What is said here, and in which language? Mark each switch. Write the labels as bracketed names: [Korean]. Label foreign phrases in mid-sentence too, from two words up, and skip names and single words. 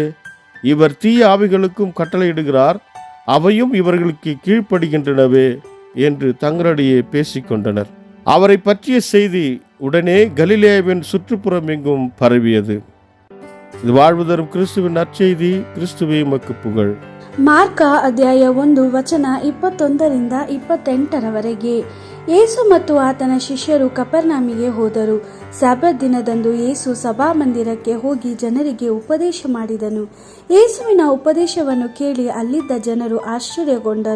[Tamil] இவர் தீய ஆவிகளுக்கும் கட்டளையிடுகிறார், அவையும் இவர்களுக்கு கீழ்ப்படுகின்றனவே என்று தங்களிடையே பேசிக்கொண்டனர். அவரை பற்றிய செய்தி உடனே கலிலேயாவின் சுற்றுப்புறம் எங்கும் பரவியது. இது வாழ்வு தரும் கிறிஸ்துவின் நற்செய்தி. கிறிஸ்துவே உமக்கு புகழ். [Kannada] ಮಾರ್ಕ ಅಧ್ಯಾಯ 1 ವಚನ 21 28 ಯೇಸು ಮತ್ತು ಆತನ ಶಿಷ್ಯರು ಕಪರ್ನಾಮಿಗೆ ಹೋದರು. ಸಬ್ಬತ್ ದಿನದಂದು ಯೇಸು ಸಭಾಮಂದಿರಕ್ಕೆ ಹೋಗಿ ಜನರಿಗೆ ಉಪದೇಶ ಮಾಡಿದನು. ಯೇಸುವಿನ ಉಪದೇಶವನ್ನು ಕೇಳಿ ಅಲ್ಲಿದ್ದ ಜನರು ಆಶ್ಚರ್ಯಗೊಂಡರು.